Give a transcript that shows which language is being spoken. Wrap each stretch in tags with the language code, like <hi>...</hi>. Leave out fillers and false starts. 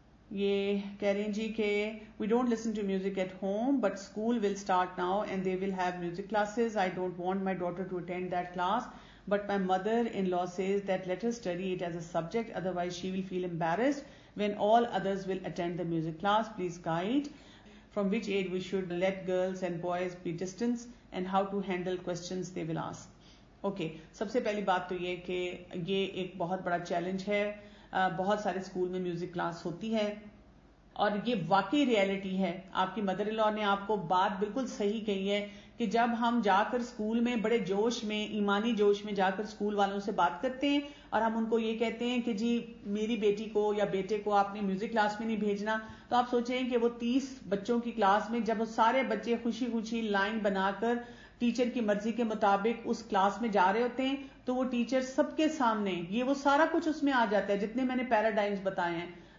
<ur>یہ کہہ رہی ہیں جی کہ</ur> <en>We don't listen to music at home but school will start now and they will have music classes. I don't want my daughter to attend that class but my mother in law says that let her study it as a subject, otherwise she will feel embarrassed when all others will attend the music class. Please guide from which age we should let girls and boys be distance and how to handle questions they will ask.</en> <ur>Okay, سب سے پہلی بات تو یہ کہ یہ ایک بہت بڑا چیلنج ہے. بہت سارے اسکول میں میوزک کلاس ہوتی ہے, اور یہ واقعی ریئلٹی ہے. آپ کی مدر ان لا نے آپ کو بات بالکل صحیح کہی ہے کہ جب ہم جا کر اسکول میں بڑے جوش میں, ایمانی جوش میں جا کر اسکول والوں سے بات کرتے ہیں, اور ہم ان کو یہ کہتے ہیں کہ جی میری بیٹی کو یا بیٹے کو آپ نے میوزک کلاس میں نہیں بھیجنا, تو آپ سوچیں کہ وہ 30 بچوں کی کلاس میں جب وہ سارے بچے خوشی خوشی لائن بنا کر ٹیچر کی مرضی کے مطابق اس کلاس میں جا رہے ہوتے ہیں, تو وہ ٹیچر سب کے سامنے یہ وہ سارا کچھ اس میں آ جاتا ہے جتنے میں نے پیراڈائمز بتائے ہیں.</ur>